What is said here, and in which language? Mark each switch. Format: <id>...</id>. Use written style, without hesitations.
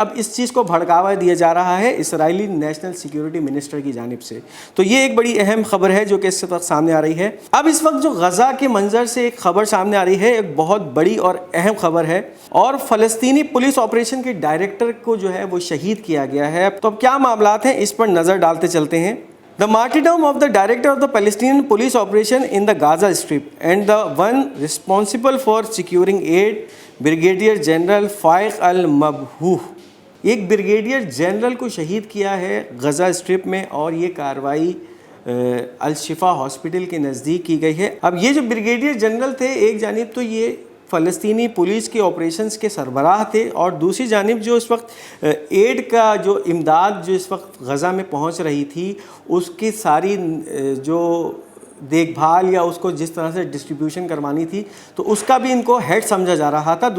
<ur>اب اس چیز کو بھڑکاوا دیا جا رہا ہے اسرائیلی نیشنل سیکیورٹی منسٹر کی جانب سے. تو یہ ایک بڑی اہم خبر ہے جو کہ اس وقت سامنے آ رہی ہے. اب اس وقت جو غزہ کے منظر سے ایک خبر سامنے آ رہی ہے, ایک بہت بڑی اور اہم خبر ہے, اور فلسطینی پولیس آپریشن کے ڈائریکٹر کو جو ہے وہ شہید کیا گیا ہے. تو اب کیا معاملات ہیں اس پر نظر ڈالتے چلتے ہیں.</ur> <en>The martyrdom of the director of the Palestinian police operation in the Gaza Strip and the one responsible for securing aid, Brigadier General Faiq al-Mabhouh.</en> <ur>ایک بریگیڈیئر جنرل کو شہید کیا ہے غزہ اسٹرپ میں, اور یہ کارروائی الشفا ہاسپٹل کے نزدیک کی گئی ہے. اب یہ جو بریگیڈیئر جنرل تھے, ایک جانب تو یہ فلسطینی پولیس کے آپریشنز کے سربراہ تھے, اور دوسری جانب جو اس وقت ایڈ کا جو امداد جو اس وقت غزہ میں پہنچ رہی تھی اس کی ساری جو دیکھ بھال یا اس کو جس طرح سے ڈسٹریبیوشن کروانی تھی تو اس کا بھی ان کو ہیڈ سمجھا جا رہا تھا.</ur>